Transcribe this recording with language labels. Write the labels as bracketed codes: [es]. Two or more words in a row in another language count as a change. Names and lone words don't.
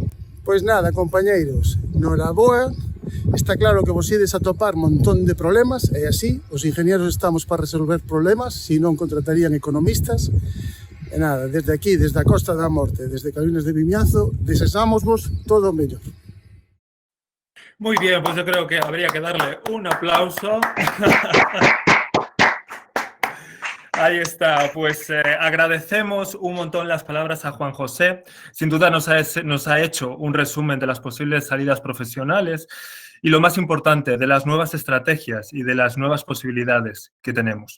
[gl] Pois nada, compañeiros, noraboa. Está claro que vos ides a topar un montón de problemas, e así, os ingenieros estamos para resolver problemas, se non contratarían economistas. E nada, desde aquí, desde a Costa da Morte, desde Caolinas de Vimianzo, deseámosvos todo o mellor. [es] Muy bien, pues yo creo que habría que darle un aplauso. Ahí está, pues agradecemos un montón las palabras a Juan José. Sin duda nos ha hecho un resumen de las posibles salidas profesionales y lo más importante, de las nuevas estrategias y de las nuevas posibilidades que tenemos.